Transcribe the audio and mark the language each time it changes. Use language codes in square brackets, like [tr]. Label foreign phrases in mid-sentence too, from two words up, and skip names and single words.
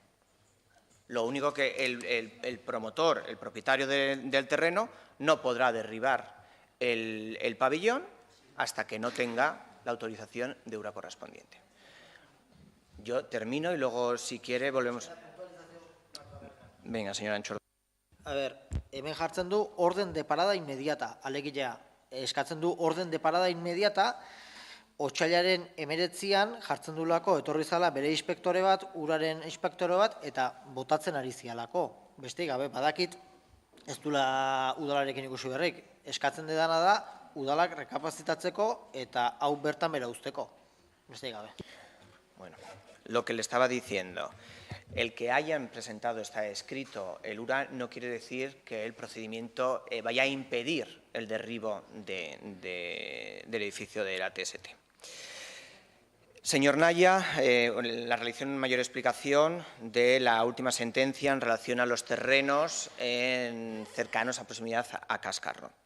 [es] Lo único que el promotor, el propietario del terreno, no podrá derribar el pabellón hasta que no tenga la autorización de URA correspondiente. Yo termino y luego, si quiere, volvemos. Venga, señora Antxordo. [eu] A ber, hemen jartzen du [es] orden de parada inmediata, [eu] alegia, eskatzen du [es] orden de parada inmediata, [eu] otsailaren 19an jartzen duelako etorri zala bere inspektore bat, uraren inspektore bat, eta botatzen ari zialako. Besterik gabe, badakit, ez dula udalarekin ikusi berrik. Eskatzen dena da, udalak rekapazitatzeko eta hau bertan bera usteko. Besterik gabe. [es] Bueno, lo que le estaba diciendo, el que hayan presentado está escrito el URA no quiere decir que el procedimiento vaya a impedir el derribo del edificio de la TST. Señor Naya, la realización en mayor explicación de la última sentencia en relación a los terrenos cercanos a proximidad a Cascarro.